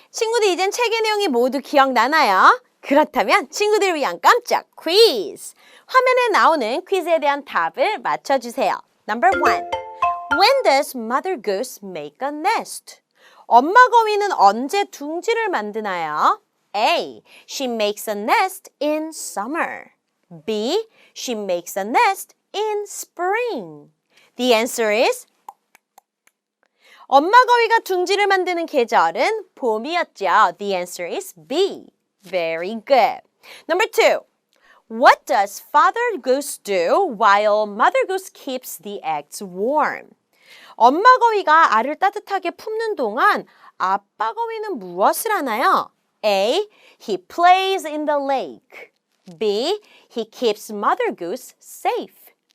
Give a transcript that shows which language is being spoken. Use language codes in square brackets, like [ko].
[ko] 친구들 이젠 책의 내용이 모두 기억나나요? 그렇다면 친구들을 위한 깜짝 퀴즈! 화면에 나오는 퀴즈에 대한 답을 맞춰주세요. [en] Number 1. When does Mother Goose make a nest? [ko] 엄마 거위는 언제 둥지를 만드나요? [en] A. She makes a nest in summer. B. She makes a nest in spring. The answer is [ko] 엄마 거위가 둥지를 만드는 계절은 봄이었죠. [en] The answer is B. Very good. Number 2. What does Father Goose do while Mother Goose keeps the eggs warm? [ko] 엄마 거위가 알을 따뜻하게 품는 동안 아빠 거위는 무엇을 하나요? [en] A. He plays in the lake. B. He keeps Mother Goose safe.